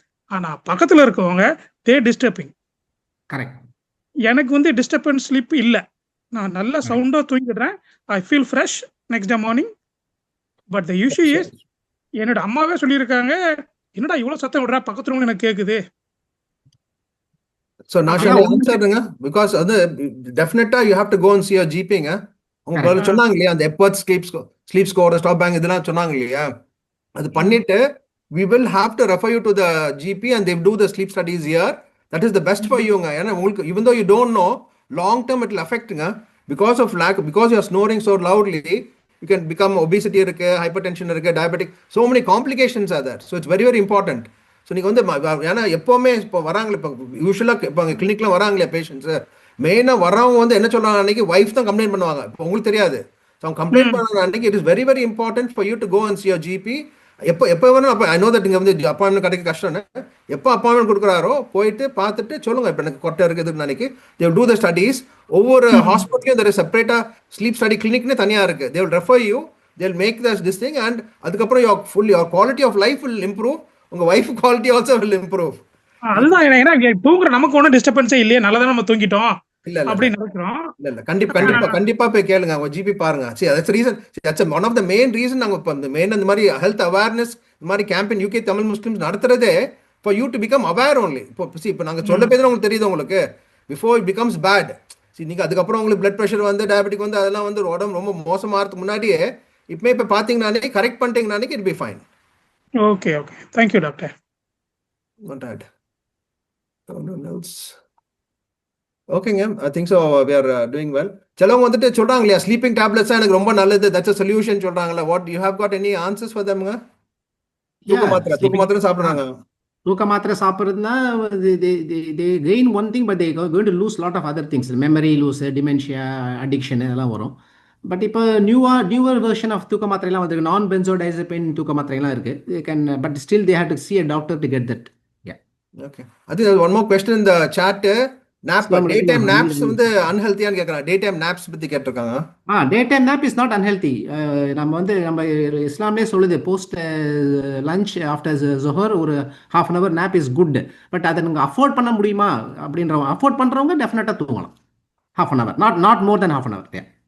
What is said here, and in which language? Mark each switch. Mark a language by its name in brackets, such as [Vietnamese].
[Tamil] ஆனால் பக்கத்தில் இருக்கவங்க [English] They disturbing. [Tamil] கரெக்ட். எனக்கு வந்து டிஸ்டர்பன்ஸ் ஸ்லீப் இல்லை, நான் நல்லா சவுண்டாக தூங்கிடுறேன். [English] I feel fresh next day morning. But the issue is, [Tamil] என்னோட அம்மாவே சொல்லியிருக்காங்க, என்னடா இவ்வளோ சத்தம் விடுறா, பக்கத்துல எனக்கு கேட்குது. [English] So Nasha answerங்க, because அது definitely you have to go and see your GPங்க. [Tamil] அவங்க சொன்னாங்க இல்லையா, அந்த எப்பர்ட் ஸ்லீப் ஸ்கோர், ஸ்டாப் பேங்க் இதெல்லாம் சொன்னாங்க இல்லையா, அது பண்ணிட்டு [English] we will have to refer you to the GP and they do the sleep studies here. That is the best for youங்க. [Tamil] ஏன்னா உங்களுக்கு [English] even though you don't know, long term it will affectங்க, because of lack, because you are snoring so loudly, you can become obesity இருக்கு, hypertension இருக்கு, diabetic, so many complications are there. So it's very very important. [Tamil] So நீங்கள் வந்து ஏன்னா எப்போவுமே இப்போ வராங்களே, இப்போ யூஸ்வலாக இப்போ அங்கே கிளினிக்லாம் வராங்களே பேஷண்ட்ஸு, மெயினாக வரவங்க வந்து என்ன சொல்கிறாங்க, அன்றைக்கி ஒய்ஃப் தான் கம்ப்ளைண்ட் பண்ணுவாங்க. இப்போ உங்களுக்கு தெரியாது. [English] so [Tamil] அவங்க கம்ப்ளைண்ட் பண்ணுற அன்றைக்கி [English] It is very very important for you to go and see your GP. [Tamil] எப்போ வேணும், அப்போ [English] I know that [Tamil] இங்கே வந்து அப்பாயின்மெண்ட் கிடைக்க கஷ்டம்னு, எப்போ அப்பாயின்மெண்ட் கொடுக்குறாரோ போயிட்டு பார்த்துட்டு சொல்லுங்கள், இப்போ எனக்கு கொட்டை இருக்குதுன்னு நினைக்கி [English] They will do the studies. [Tamil] ஒவ்வொரு ஹாஸ்பிட்டலையும் இந்த செப்பரேட்டாக ஸ்லீப் ஸ்டடி கிளினிக்னு தனியாக இருக்குது. [English] They will refer you, they will make this thing and அதுக்கப்புறம் your quality of life will improve. உங்க wife quality also will improve. [Tamil] அதுதான், ஏன்னா தூங்குற நமக்கு ஒன்றும் டிஸ்டர்பன்ஸே இல்லையே, நல்லா நம்ம தூங்கிட்டோம் அப்படின்னு நினைக்கிறோம். இல்ல கண்டிப்பா போய் கேளுங்க, உங்க ஜிபி பாருங்க. [English] See, that's the reason, that's one of the main reason [Tamil] நாங்க இப்ப இந்த மெயின் இந்த மாதிரி ஹெல்த் அவேர்னஸ் இந்த மாதிரி campaign UK Tamil Muslims நடத்துறதே [English] for you to become aware only. [Tamil] இப்போ நாங்க சொல்ல பேர் உங்களுக்கு தெரியுது உங்களுக்கு, before it becomes bad. நீங்க அதுக்கப்புறம் உங்களுக்கு பிளட் ப்ரெஷர் வந்து டயபெட்டிக் வந்து அதெல்லாம் வந்து உடம்பு ரொம்ப மோசமாகிறதுக்கு முன்னாடியே இப்போ பார்த்தீங்கன்னாலே correct பண்ணிட்டீங்கன்னாலே [English] It be fine. Okay. Thank you, doctor. Not bad. No else. Okay, I think so. We are doing well. [Tamil] சிலவங்க வந்துட்டு சொல்றாங்க இல்லையா, ஸ்லீப்பிங் டேப்லெட்ஸ் எனக்கு ரொம்ப நல்லது, [English] that's a solution [Tamil] சொல்றாங்கல்ல. [English] What you have got any answers for them? [Tamil] தூக்க மாத்திரை சாப்பிடுறாங்க. தூக்க மாத்திரை சாப்பிட்றதுனா [English] they gain one thing but they are going to lose lot of other things. Memory loss, dementia, addiction [Tamil] இதெல்லாம் வரும். பட் இப்போ [English] newer version of [Tamil] தூக்க மாத்திரைலாம் வந்து நான் பென்சோடைசபின் தூக்க மாத்திரைலாம் இருக்கு. [English] But still they have to see a doctor to get that. Okay. I think one more question in the chat. [Tamil] Daytime naps வந்து அன்ஹெல்தியான்னு கேட்குறாங்க. Daytime naps பற்றி கேட்டிருக்காங்க. [English] Daytime nap is not unhealthy. [Tamil] நம்ம இஸ்லாமே சொல்லுது, போஸ்ட் லஞ்ச் ஆஃப்டர் ஜொஹர் ஒரு [English] half an hour nap is good. [Tamil] But அதை நீங்கள் afford பண்ண முடியுமா அப்படின்றவங்க, அஃபோர்ட் பண்ணுறவங்க டெஃபினட்டாக தூங்கலாம் half an hour, [English] not more than half an hour.